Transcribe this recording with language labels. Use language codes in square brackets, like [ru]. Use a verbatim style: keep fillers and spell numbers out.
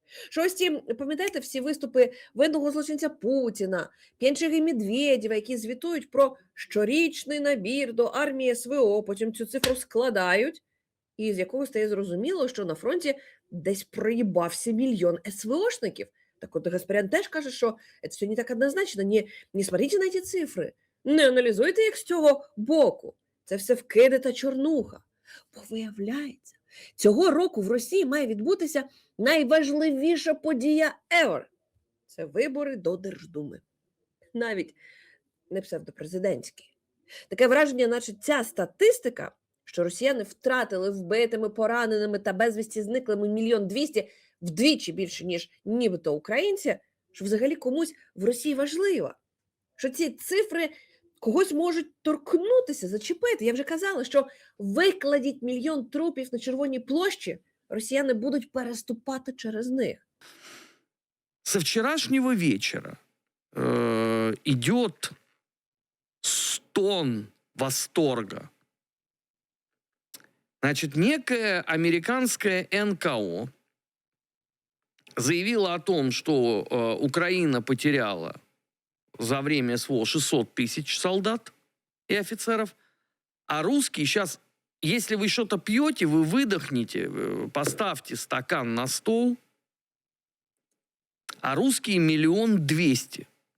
[uk] Що ось ці, пам'ятаєте, всі виступи видного злочинця Путіна, П'янчеги і Медведєва, які звітують про щорічний набір до армії ес ве о, потім цю цифру складають, і з якого стає зрозуміло, що на фронті десь проїбався мільйон ес ве о-шників. [ru] Так вот, Гаспарян [uk] теж каже, [ru] что это все не так однозначно. Не, не смотрите на эти цифры, [uk] не аналізуйте їх з цього боку. Це все вкиди та чорнуха. Бо виявляється, цього року в Росії має відбутися найважливіша подія ever. Це вибори до Держдуми. Навіть не псевдопрезидентські. Таке враження, наче ця статистика, що росіяни втратили вбитими, пораненими та безвісті зниклими мільйон двісті, вдвічі більше, ніж нібито українці, що взагалі комусь в Росії важливо. Що ці цифри когось можуть торкнутися, зачепити. Я вже казала, що викладіть мільйон трупів на Червоній площі, росіяни будуть переступати через них. [ru] Со вчерашнего вечера э, идет стон восторга. Значит, некое американское НКО заявило о том, что э, Украина потеряла за время СВО шестьсот тысяч солдат и офицеров, а русские сейчас, если вы что-то пьете, вы выдохните, поставьте стакан на стол, а русские миллион двести.